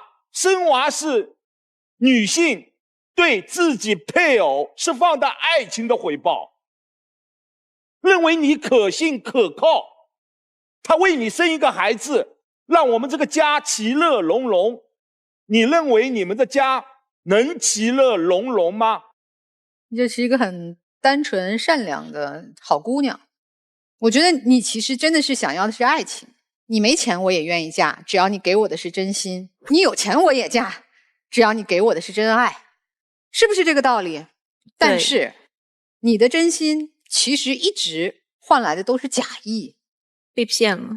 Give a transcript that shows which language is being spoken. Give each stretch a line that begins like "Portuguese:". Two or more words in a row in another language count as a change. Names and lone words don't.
Chinese: 生娃是女性對自己配偶釋放的愛情的回報，認為你可信可靠，他為你生一個孩子，讓我們這個家其樂融融。你認為你們的家能其樂融融嗎？這是一個很單純善良的好姑娘。我覺得你其實真的是想要的是愛情。你沒錢我也願意嫁，只要你給我的是真心。你有錢我也嫁，只要你給我的是真愛。是不是這個道理？但是你的真心其實一直換來的都是假意。被騙了。